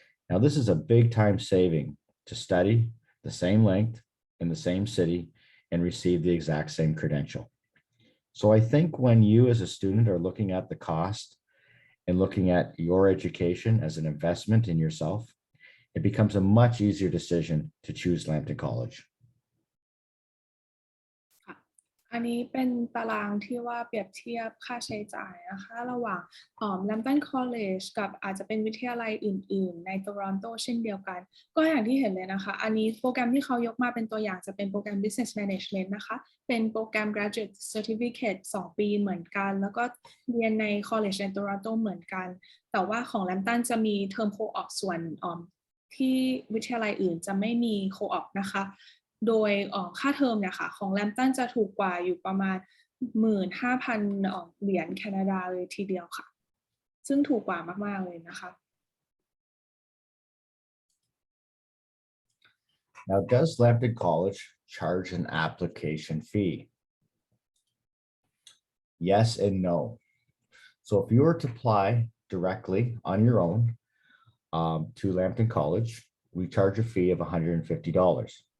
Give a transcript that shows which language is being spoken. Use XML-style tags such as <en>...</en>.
<en>Now, this is a big time saving to study the same length in the same city and receive the exact same credential. So I think when you as a student are looking at the cost and looking at your education as an investment in yourself, it becomes a much easier decision to choose Lambton College.</en> <th>อันนี้เป็นตารางที่ว่าเปรียบเทียบค่าใช้จ่ายนะคะระหว่างLambton College กับอาจจะเป็นวิทยาลัยอื่นๆในโตรอนโตเช่นเดียวกันก็อย่างที่เห็นเลยนะคะอันนี้โปรแกรมที่เขายกมาเป็นตัวอย่างจะเป็นโปรแกรม Business Management นะคะเป็นโปรแกรม Graduate Certificate 2 ปีเหมือนกันแล้วก็เรียนใน College ในโตรอนโตเหมือนกันแต่ว่าของ Lambton จะมีเทอม Co-op ส่วน ที่วิทยาลัยอื่นจะไม่มี Co-op นะคะโดยค่าเทอมเนี่ยค่ะของ Lambton จะถูกกว่าอยู่ประมาณ 15,000 เหรียญแคนาดาเลยทีเดียวค่ะซึ่งถูกกว่ามากๆเลยนะคะ</th> <en>Now, does Lambton College charge an application fee? Yes and no. So if you were to apply directly on your own to Lambton College, we charge a fee of $150.</en>